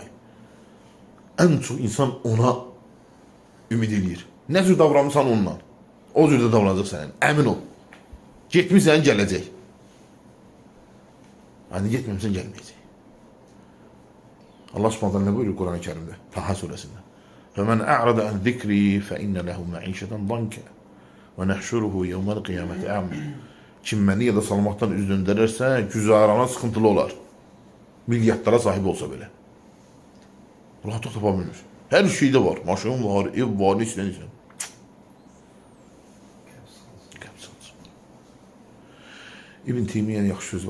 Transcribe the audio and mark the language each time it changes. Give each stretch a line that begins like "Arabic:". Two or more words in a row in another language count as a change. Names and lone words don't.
Azerbaijani: Ən çox insan ona ümid eləyir. Nə cür davranmışsan onunla, o cür də davranacaq səndən. Əmin ol. Getmişsən, gələcək. Hani getməmişsən, gəlməyəcək.
Turkish: Allah Subhanahu ne buyuruyor Kur'an-ı Kerim'de? Taha suresinde.
Arabic: فَمَنْ أَعْرَضَ عَنْ ذِكْرِي فَإِنَّ لَهُ مَعِيشَةً ضَنْكًا وَنَحْشُرُهُ يَوْمَ الْقِيَامَةِ أَعْمَى.
Azerbaijani: Kim məni ya da salmaqdan üz döndərərsə, güzarana sıxıntılı olar. Milyardlara sahib olsa belə. Rahat tapa bilmir. Hər şeydə var. Maşın var, ev var, istəyirsən. İbn Teymiyye'nin yaxşı söz var.